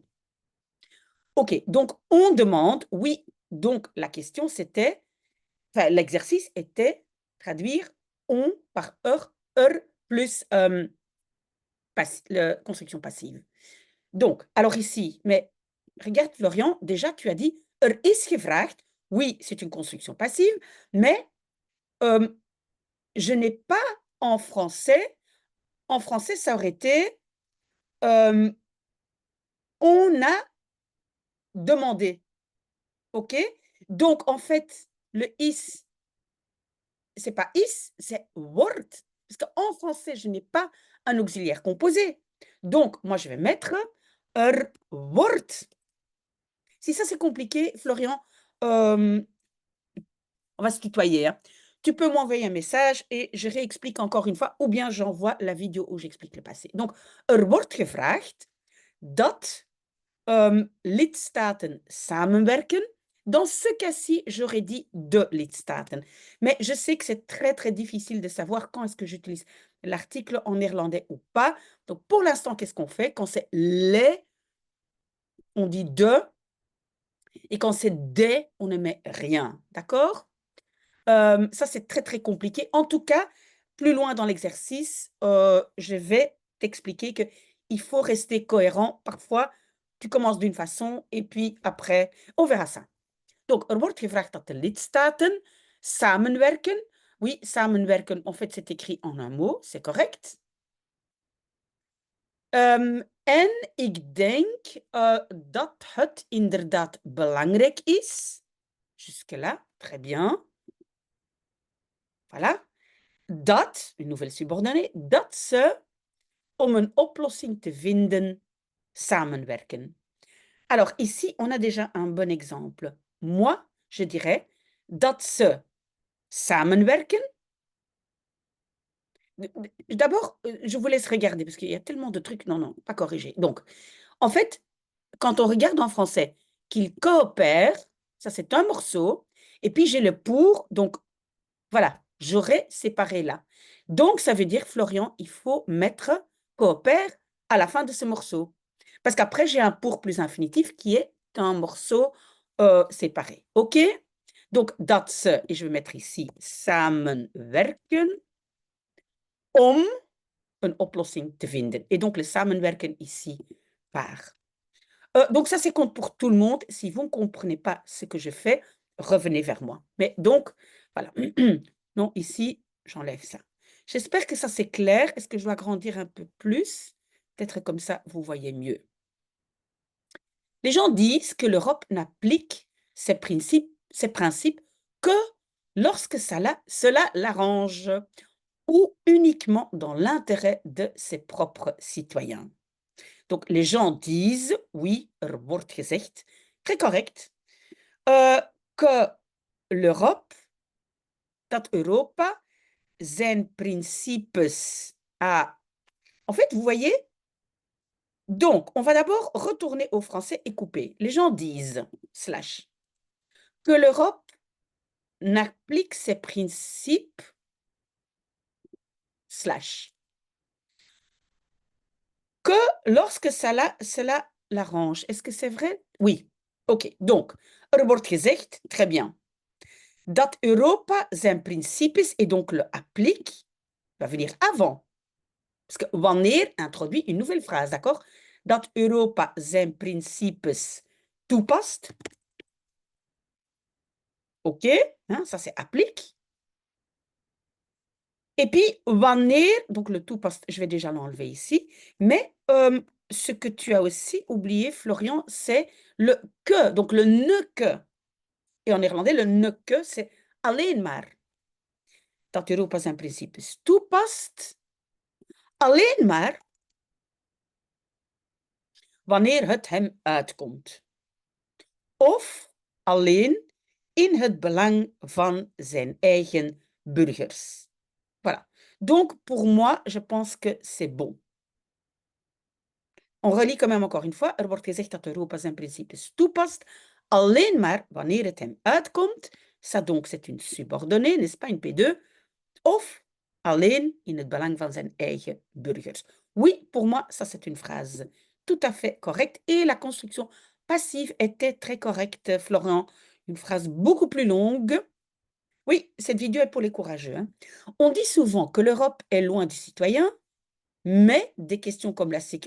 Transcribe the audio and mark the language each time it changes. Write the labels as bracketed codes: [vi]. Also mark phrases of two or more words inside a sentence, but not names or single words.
[fr] OK, donc on demande, oui, donc la question c'était enfin l'exercice était traduire «on» par plus, construction passive. Donc, alors ici, mais regarde Florian, déjà tu as dit: [nl] is gevraagd». [fr] Oui, c'est une construction passive, mais, hem, je n'ai pas en français ça aurait été, hem, «on a demandé». OK? Donc en fait, le is, c'est pas is, c'est wordt, parce qu'en français, je n'ai pas un auxiliaire composé. Donc moi, je vais mettre: wordt. Si ça, c'est compliqué, Florian, hem on va se tutoyer, hein. Tu peux m'envoyer un message et je réexplique encore une fois ou bien j'envoie la vidéo où j'explique le passé. Donc, [nl] wordt gevraagd dat, lidstaten samenwerken. [fr] Dans ce cas-ci, j'aurais dit [nl] de lidstaten. [fr] Mais je sais que c'est très, très difficile de savoir quand est-ce que j'utilise l'article en néerlandais ou pas. Donc, pour l'instant, qu'est-ce qu'on fait? Quand c'est les on dit de. Et quand c'est des, on ne met rien. D'accord? Ça, c'est très, très compliqué. En tout cas, plus loin dans l'exercice, je vais t'expliquer qu'il faut rester cohérent. Parfois, tu commences d'une façon et puis après, on verra ça. Donc, [nl] wordt gevraagd dat de lidstaten samenwerken. [fr] Oui, samenwerken, en fait, c'est écrit en un mot, c'est correct. [nl] En ik denk dat het inderdaad belangrijk is. [fr] Jusque-là, très bien. Voilà. Dat, une nouvelle subordonnée, [nl] dat ze, om een oplossing te vinden, samenwerken. [fr] Alors, ici, on a déjà un bon exemple. Moi, je dirais [nl] dat ze samenwerken. [fr] D'abord, je vous laisse regarder parce qu'il y a tellement de trucs. Non, non, pas corrigé. Donc, en fait, quand on regarde en français, qu'ils coopèrent, ça c'est un morceau, et puis j'ai le pour, donc voilà, j'aurais séparé là. Donc, ça veut dire, Florian, il faut mettre coopère à la fin de ce morceau. Parce qu'après, j'ai un pour plus infinitif qui est un morceau séparé. OK? Donc, [nl] dat ze, [fr] et je vais mettre ici, [nl] samenwerken, om een oplossing te vinden. [fr] Et donc, le samenwerken ici par. Donc, ça, c'est compte pour tout le monde. Si vous ne comprenez pas ce que je fais, revenez vers moi. Mais donc, voilà. Non, ici, j'enlève ça. J'espère que ça, c'est clair. Est-ce que je dois agrandir un peu plus? Peut-être comme ça, vous voyez mieux. Les gens disent que l'Europe n'applique ses principes que lorsque cela l'arrange ou uniquement dans l'intérêt de ses propres citoyens. Donc, les gens disent, oui, [nl] wordt gezegd, [fr] très correct, que l'Europe, [nl] dat Europa, zijn principes a... [fr] En fait, vous voyez, donc, on va d'abord retourner au français et couper. Les gens disent, slash, que l'Europe n'applique ses principes, slash, que lorsque cela l'arrange. Est-ce que c'est vrai? Oui. OK. Donc, [nl] wordt gezegd, [fr] très bien. [nl] Dat Europa zijn principes, [fr] et donc le applique, va venir avant. Parce que wanneer introduit une nouvelle phrase, d'accord? [nl] Dat Europa zijn principes toepast. [fr] OK, hein, ça c'est applique. Et puis, wanneer, donc le toepast, je vais déjà l'enlever ici, mais ce que tu as aussi oublié, Florian, c'est le que, donc le ne que. Et en néerlandais, le ne que, c'est [nl] alleen maar. Dat Europa zijn principes toepast, alleen maar wanneer het hem uitkomt. Of alleen in het belang van zijn eigen burgers. [fr] Voilà. Donc, pour moi, je pense que c'est bon. On relit quand même encore une fois. [nl] Wordt gezegd dat Europa zijn principes toepast, alleen maar wanneer het hem uitkomt. [fr] Ça donc, c'est une subordonnée, n'est-ce pas, une P2. [nl] Of alleen in het belang van zijn eigen burgers. [fr] Oui, pour moi, ça c'est une phrase tout à fait correcte. Et la construction passive était très correcte, Florent. Une phrase beaucoup plus longue. Oui, cette vidéo est pour les courageux. Hein. On dit souvent que l'Europe est loin des citoyens, mais des questions comme la sécurité...